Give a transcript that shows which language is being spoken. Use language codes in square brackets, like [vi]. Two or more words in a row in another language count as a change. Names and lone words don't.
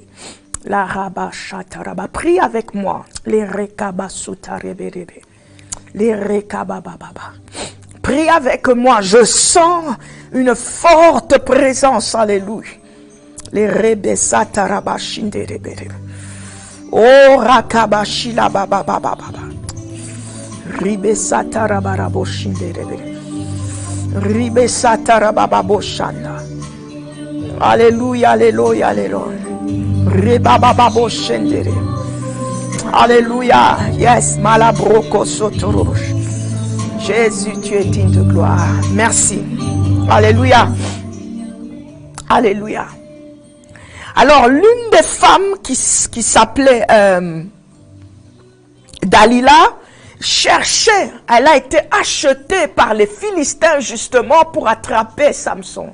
[fr] La rabashataraba. Prie avec moi. Les rekabasutareberebe. Les rekabababa. Prie avec moi. Je sens une forte présence. Alléluia. Les rebesatarabashindereberebe. Oh rakabashila baba baba baba. Ribe satara barabo shinderebe. Ribe satara baba boshanda. Alléluia, alléluia, alléluia. Riba baba boshendere. Alléluia. Yes, malabroko sotorosh. Jésus, tu es digne de gloire. Merci. Alléluia. Alléluia. Alors, l'une des femmes qui s'appelait Dalila cherchait, elle a été achetée par les Philistins justement pour attraper Samson.